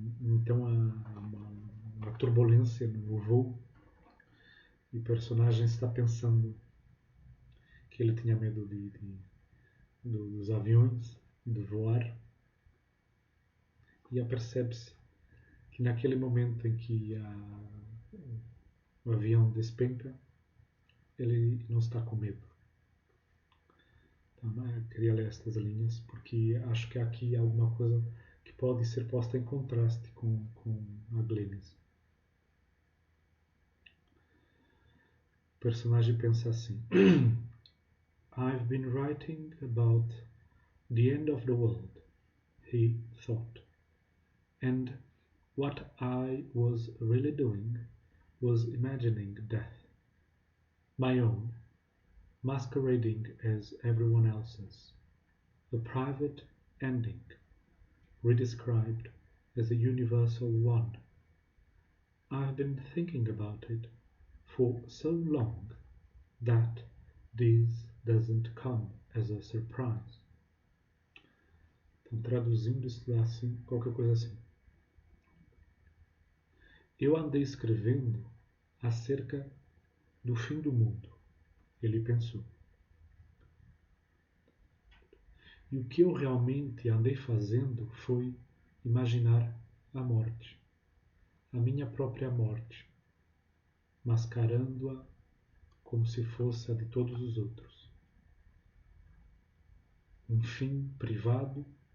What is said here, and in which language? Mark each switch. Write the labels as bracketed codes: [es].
[pt] Então há uma turbulência no voo e o personagem está pensando que ele tinha medo dos aviões, de voar, e apercebe-se que naquele momento em que o avião despenca, ele não está com medo. Então, eu queria ler estas linhas porque acho que aqui há alguma coisa que pode ser posta em contraste com a Glennis. O personagem pensa assim: [en] I've been writing about the end of the world, he thought, and what I was really doing was imagining death, my own, masquerading as everyone else's, a private ending, redescribed as a universal one. I've been thinking about it for so long that this doesn't come as a surprise. [pt] Então, traduzindo isso dá assim, qualquer coisa assim. Eu andei escrevendo acerca do fim do mundo, ele pensou. E o que eu realmente andei fazendo foi imaginar a morte, a minha própria morte, mascarando-a como se fosse a de todos os outros. Um fim privado,